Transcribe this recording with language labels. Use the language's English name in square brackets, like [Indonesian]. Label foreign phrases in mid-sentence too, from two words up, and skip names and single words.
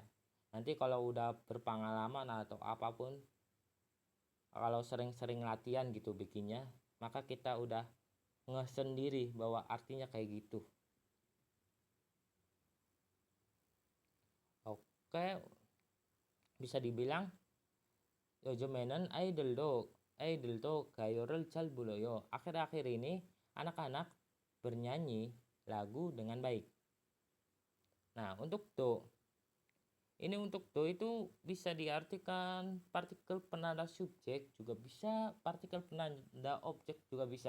[Indonesian] Nanti kalau udah berpengalaman atau apapun, kalau sering-sering latihan gitu bikinnya, maka kita udah sendiri bahwa artinya kayak gitu. Oke, bisa dibilang [Korean] 요즘에는 아이들도 가요를 잘 불러요. [Indonesian] Akhir-akhir ini anak-anak bernyanyi lagu dengan baik. Nah, untuk do itu bisa diartikan partikel penanda subjek juga bisa, partikel penanda objek juga bisa.